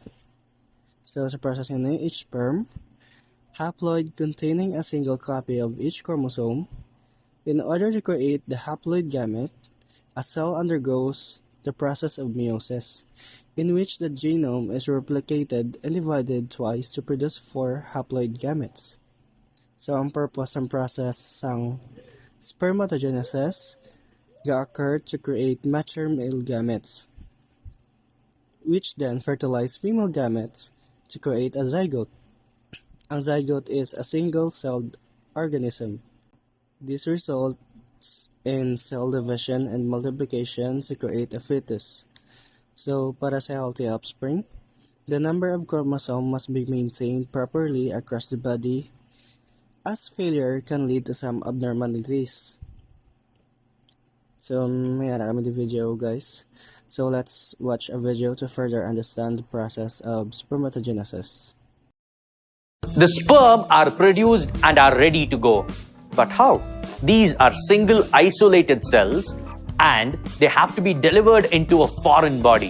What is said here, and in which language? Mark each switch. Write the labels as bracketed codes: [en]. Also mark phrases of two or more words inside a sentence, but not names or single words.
[en] So sa process na each sperm, haploid containing a single copy of each chromosome. In order to create the haploid gamete, a cell undergoes the process of meiosis, in which the genome is replicated and divided twice to produce 4 haploid gametes. So [tl] ang purpose ng process ng [en] spermatogenesis occur to create mature male gametes, which then fertilize female gametes to create a zygote. Ang zygote is a single-celled organism. This results in cell division and multiplication to create a fetus. So, para sa healthy offspring, the number of chromosomes must be maintained properly across the body, as failure can lead to some abnormalities. So, [hil] may ara kami the video, guys. [en] So, let's watch a video to further understand the process of spermatogenesis. The sperm are produced and are ready to go. But how? These are single isolated cells and they have to be delivered into a foreign body.